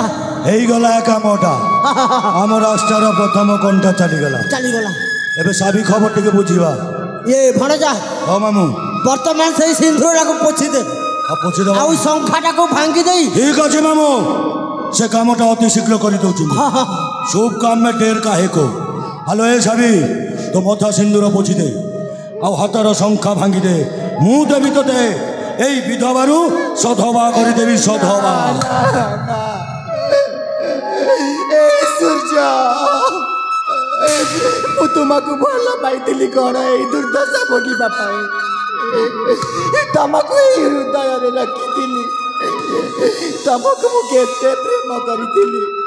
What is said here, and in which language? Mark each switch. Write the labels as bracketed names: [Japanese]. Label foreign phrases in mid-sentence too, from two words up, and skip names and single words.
[Odia] ହେଇଗଲା କାମଟା ଆମ ରାଷ୍ଟ୍ରର ପ୍ରଥମ କଣ୍ଟା ଚାଲିଗଲା ଚାଲିଗଲା ଏବେ ସାବି ଖବର ଟିକେ ବୁଝିବା ये ଭଣଜା ହଁ ମାମୁଁ ବର୍ତ୍ତମାନ ସେଇ ସିନ୍ଦୁରଟାକୁ ପୋଛି ଦେ ଆଉ ପଛିଦେବା ଆଉ ଶଙ୍ଖାଟାକୁ ଭାଙ୍ଗି ଦେଇ ଠିକ ଅଛି ମାମୁଁ ସେ କାମଟା ଅତି ଶୀଘ୍ର କରିଦେଉଛି [Hindi] शुभ काम में ढेर काहे को हलो ए साबी तो मथा सिंदूर पोछि दे [Odia] ଆଉ ହାତର ଶଙ୍ଖା ଭାଙ୍ଗି ଦେ ମୁଁ ଦେବି ତୋତେ ଏଇ ବିଧବାରୁ ସଧବା କରିଦେବି ସଧବା ଏ ସୂର୍ଯ୍ୟ ମୁଁ ତୁମକୁ ଭଲ ପାଇଥିଲି କ'ଣ ଏଇ ଦୁର୍ଦ୍ଦଶା ଭୋଗିବା ପାଇଁ ତମକୁ ଏଇ ହୃଦୟରେ ରଖିଥିଲି ତମକୁ ମୁଁ କେତେ ପ୍ରେମ କରିଥିଲି